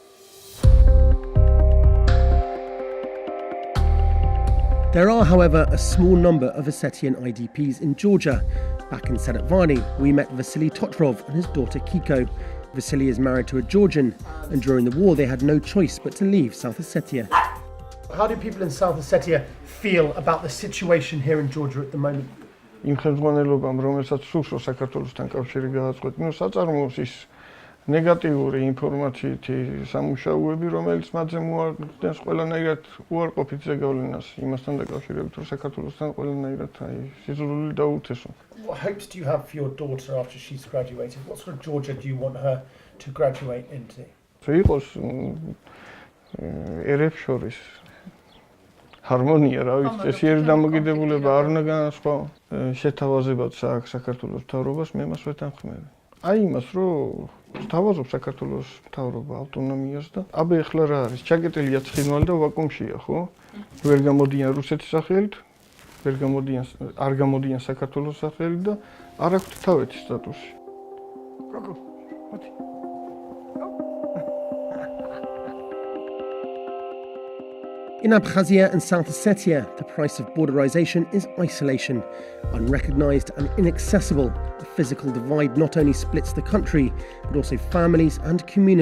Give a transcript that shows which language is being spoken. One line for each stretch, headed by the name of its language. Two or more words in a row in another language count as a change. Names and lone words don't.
English: There are, however, a small number of Ossetian IDPs in Georgia. Back in Sanatvani, we met Vasily Totrov and his daughter Kiko. Vasily is married to a Georgian, and during the war they had no choice but to leave South Ossetia. How do people in South Ossetia feel about the situation here in Georgia at the moment?
Georgian: იმ ხელმძღვანელობამ, რომელსაც სურს საქართველოსთან კავშირი გააწყოთ, საწარმოოს ის ნეგატიური ინფორმაციითი სამუშაოები, რომელიც მათზე მოახდენს ყველანაირად უარყოფით ზეგავლენას იმასთან დაკავშირებით, რომ საქართველოსთან ყველანაირად სიძულვილი დაუწესო.
English: What hopes do you have for your daughter after she's graduated? What sort of Georgia do you want her to graduate into?
Georgian: იყოს ერებს შორის ჰარმონია, რა ვიცი, წესიერი დამოკიდებულება არ უნდა განასხვაო. შეთავაზებაც აქვს საქართველოს მთავრობას, მე მას ვეთანხმები. აი იმას, რომ სთავაზობ საქართველოს მთავრობა ავტონომიას და აბა ეხლა რა არის? ჩაკეტილია ცხინვალი და ვაკუუმშია, ხო? ვერ გამოდიან რუსეთის სახელით, არ გამოდიან საქართველოს სახელით და არ აქვთ თავეთი სტატუსი. გოგო, მოდი.
English: In Abkhazia and South Ossetia, the price of borderization is isolation. Unrecognized and inaccessible, the physical divide not only splits the country, but also families and communities.